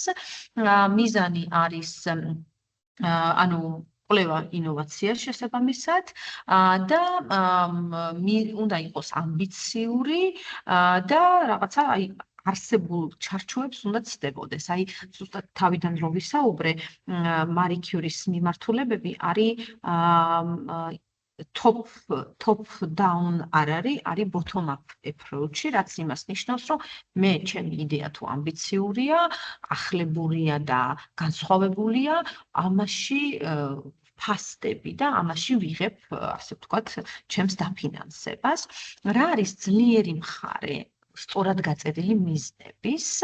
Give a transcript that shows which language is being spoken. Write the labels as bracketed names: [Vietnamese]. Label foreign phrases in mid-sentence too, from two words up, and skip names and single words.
[Georgian] მიზანი არის ანუ კვლევა ინოვაცია შესაბამისად და უნდა იყოს ამბიციური და რაღაცა აი არსებულ ჩარჩოებს უნდა ცდებოდეს. აი ზუსტად თავიდან რო ვისაუბრე, მარი კიურის მიმართულებები არის [English] top down [Georgian] არ არის [English] bottom up approach-ი, [Georgian] რაც იმას ნიშნავს, რომ მე ჩემი იდეა თუ ამბიციურია, ახლებურია და განსხვავებულია, ამაში ფასდები და ამაში ვიღებ, ასე ვთქვათ, ჩემს დაფინანსებას. რა არის ძლიერი მხარე სწორად გაწერილი მიზნების?